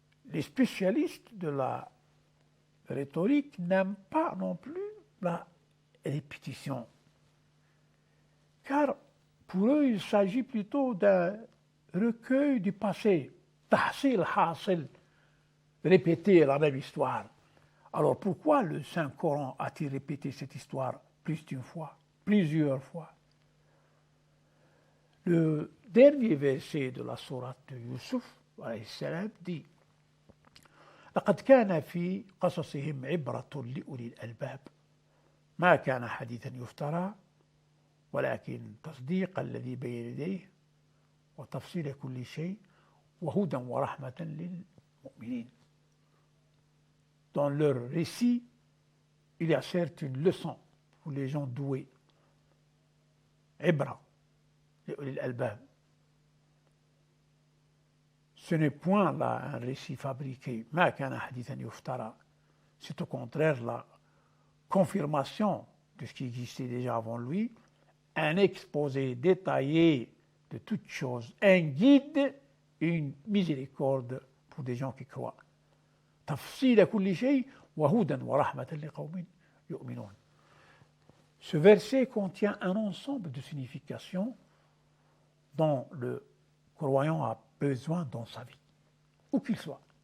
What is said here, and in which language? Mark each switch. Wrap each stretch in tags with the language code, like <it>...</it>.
<fr>Les spécialistes de la rhétorique n'aiment pas non plus la répétition, car pour eux, il s'agit plutôt d'un recueil du passé, tahsil hasil, répéter la même histoire. Alors pourquoi le Saint-Coran a-t-il répété cette histoire plus d'une fois, plusieurs fois? Le dernier verset de la sourate de Yusuf dit</fr> <ar>لقد كان في قصصهم عبرة لأولي الألباب ما كان حديثا يفترى ولكن تصديق الذي بين يديه وتفصيل كل شيء وهدى ورحمة للمؤمنين.</ar> <fr>Dans leur récit, il y a certes une leçon pour les gens doués.</fr> <ar>Ibra, لأولي الألباب.</ar> <fr>Ce n'est point là un récit fabriqué,</fr> <ar>ما كان حديثا يفترى.</ar> <fr>C'est au contraire la confirmation de ce qui existait déjà avant lui, un exposé détaillé de toutes choses, un guide, une miséricorde pour des gens qui croient.</fr> <ar>تفصيل كل شيء وهدى ورحمة لقوم يؤمنون.</ar> <fr>Ce verset contient un ensemble de significations dont le croyant a besoin dans sa vie, où qu'il soit.</fr>